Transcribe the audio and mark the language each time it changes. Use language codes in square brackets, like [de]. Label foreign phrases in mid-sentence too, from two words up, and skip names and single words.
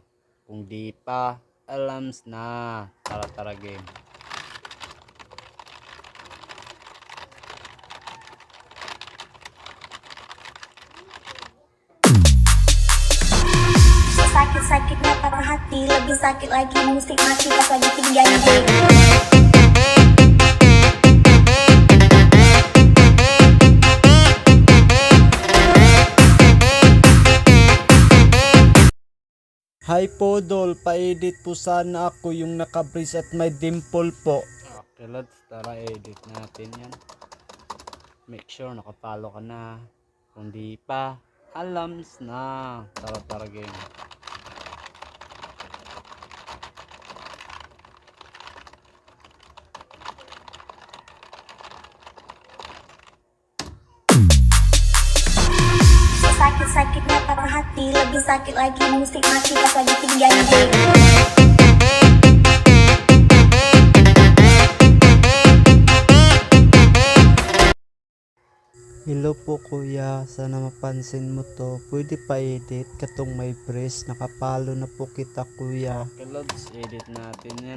[tl] Kung di pa, alams na. Tara game. [id] Sakit-sakit na patah hati, lebih sakit lagi musik mati pas lagi tinggal game. [tl] Hi po Dol, pa-edit po sana ako yung naka-brace at may dimple po. [en] Okay lads, [tl] tara edit natin yan. [en] Make sure [tl] nakapalo ka na. Kung di pa, alams na. Tara game. [id] Sakit-sakit na patah hati, lebih sakit lagi musik mati pas lagi tinggal game. [tl] Hello po kuya, sana mapansin mo to. Pwede pa edit katong may brace, nakapalo na po kita kuya. Okay lods, edit natin yan.